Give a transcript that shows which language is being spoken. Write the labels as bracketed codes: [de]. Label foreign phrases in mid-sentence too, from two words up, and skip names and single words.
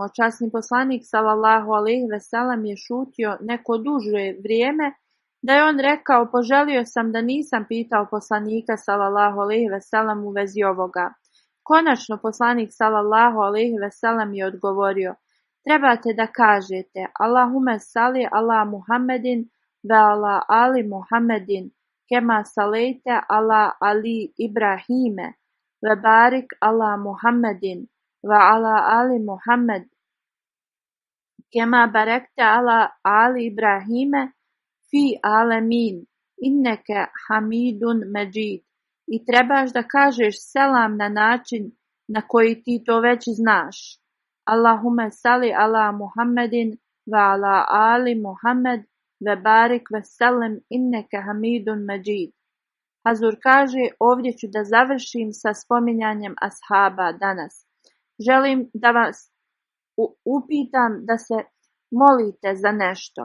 [bs] Časni poslanik [ar] صلى الله عليه وسلم [bs] je šutio neko duže vrijeme, da je on rekao: poželio sam da nisam pitao poslanika [ar] صلى الله عليه وسلم [bs] u vezi ovoga. Konačno poslanik [ar] صلى الله عليه وسلم [bs] je odgovorio: trebate da kažete [ar] اللهم صل على محمد وعلى آل محمد كما صليت على آل إبراهيم وبارك على محمد وعلى آل محمد كما باركت على آل إبراهيم في العالمين إنك حميد مجيد. [bs] I trebaš da kažeš selam na način na koji ti to već znaš. [ar] اللهم صل على محمد وعلى آل محمد وبارك وسلم إنك حميد مجيد. [bs] Hazur kaže, ovdje ću da završim sa spominjanjem ashaba danas. Želim da vas upitam da se molite za nešto.